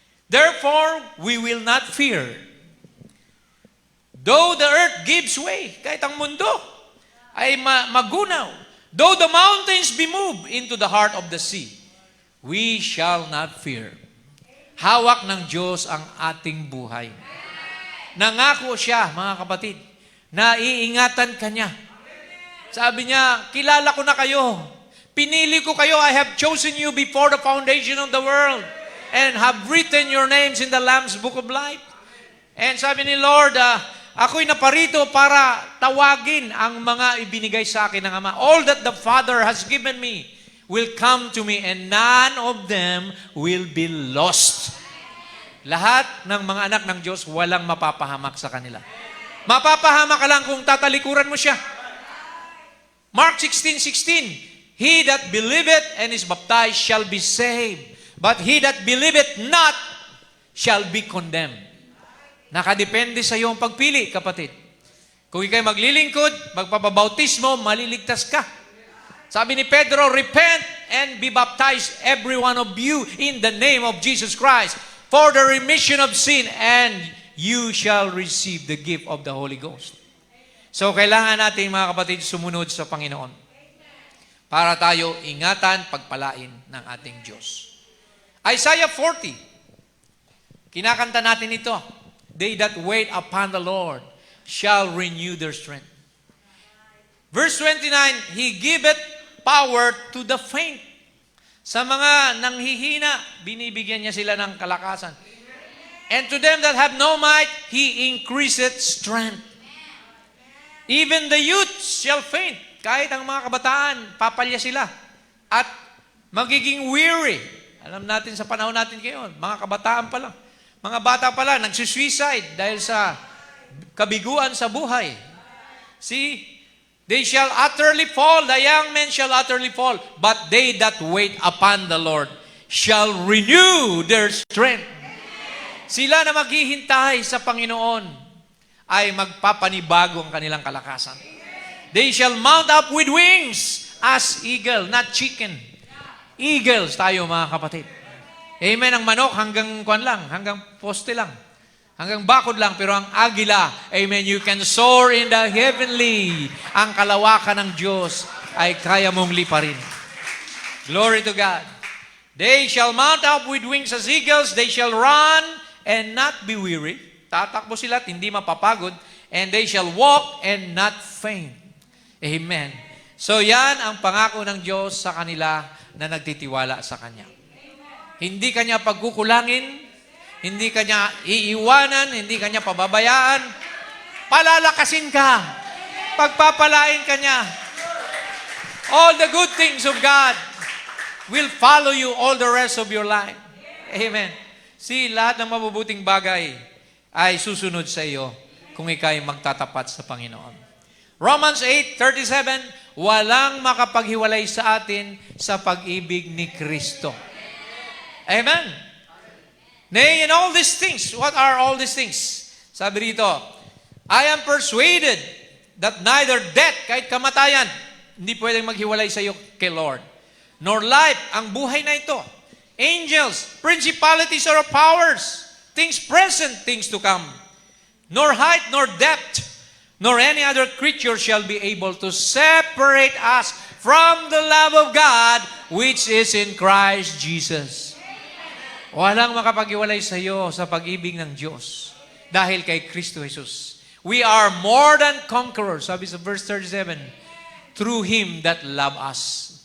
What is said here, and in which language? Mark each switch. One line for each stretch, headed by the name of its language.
English: Therefore, we will not fear. Though the earth gives way,
Filipino: kahit ang mundo ay magunaw.
English: Though the mountains be moved into the heart of the sea, we shall not fear.
Filipino: Hawak ng Diyos ang ating buhay. Nangako siya, mga kapatid, na iingatan ka niya. Sabi niya, kilala ko na kayo. Pinili ko kayo,
English: I have chosen you before the foundation of the world and have written your names in the Lamb's Book of Life.
Filipino: And sabi ni Lord, ako'y naparito para tawagin ang mga ibinigay sa akin ng Ama.
English: All that the Father has given me will come to me and none of them will be lost.
Filipino: Lahat ng mga anak ng Diyos, walang mapapahamak sa kanila. Mapapahamak ka lang kung tatalikuran mo siya. Mark 16:16.
English: He that believeth and is baptized shall be saved, but he that believeth not shall be condemned.
Filipino: Nakadepende sa iyo ang pagpili, kapatid. Kung ikay maglilingkod, magpapabautismo, maliligtas ka. Sabi ni Pedro,
English: repent and be baptized, every one of you, in the name of Jesus Christ, for the remission of sin, and you shall receive the gift of the Holy Ghost.
Filipino: So, kailangan natin, mga kapatid, sumunod sa Panginoon para tayo ingatan, pagpalain ng ating Diyos. Isaiah 40, kinakanta natin ito.
English: They that wait upon the Lord shall renew their strength. Verse 29, He giveth power to the faint.
Filipino: Sa mga nanghihina, binibigyan niya sila ng kalakasan.
English: And to them that have no might, He increaseth strength. Even the youth shall faint.
Filipino: Kahit ang mga kabataan, papalya sila. At magiging weary. Alam natin sa panahon natin ngayon, mga kabataan pa lang. Mga bata pa lang, nagsisuicide dahil sa kabiguan sa buhay.
English: See, they shall utterly fall, the young men shall utterly fall, but they that wait upon the Lord shall renew their strength.
Filipino: Sila na maghihintay sa Panginoon ay magpapanibago ang kanilang kalakasan.
English: They shall mount up with wings as eagle, not chicken.
Filipino: Eagles tayo, mga kapatid. Amen. Ang manok hanggang kwan lang, hanggang poste lang. Hanggang bakod lang, pero ang agila, amen,
English: you can soar in the heavenly.
Filipino: Ang kalawakan ng Diyos ay kaya mong liparin.
English: Glory to God. They shall mount up with wings as eagles, they shall run and not be weary.
Filipino: Tatakbo sila at hindi mapapagod.
English: And they shall walk and not faint. Amen.
Filipino: So yan ang pangako ng Diyos sa kanila na nagtitiwala sa Kanya. Hindi Kanya pagkukulangin, hindi Kanya iiwanan, hindi Kanya pababayaan. Palalakasin ka. Pagpapalain Kanya.
English: All the good things of God will follow you all the rest of your life. Amen.
Filipino: See, lahat ng mabubuting bagay ay susunod sa iyo kung ikay magtatapat sa Panginoon. Romans 8:37, walang makapaghiwalay sa atin sa pag-ibig ni Kristo. Amen.
English: Nay, in all these things, what are all these things?
Filipino: Sabi rito,
English: I am persuaded that neither death,
Filipino: kahit kamatayan, hindi pwedeng maghiwalay sa iyo kay Lord.
English: Nor life,
Filipino: ang buhay na ito.
English: Angels, principalities or powers, things present, things to come. Nor height, nor depth, nor any other creature shall be able to separate us from the love of God which is in Christ Jesus.
Filipino: Walang makapag-iwalay sa iyo sa pag-ibig ng Diyos dahil kay Kristo Jesus.
English: We are more than conquerors,
Filipino: sabi sa verse 37,
English: through Him that love us.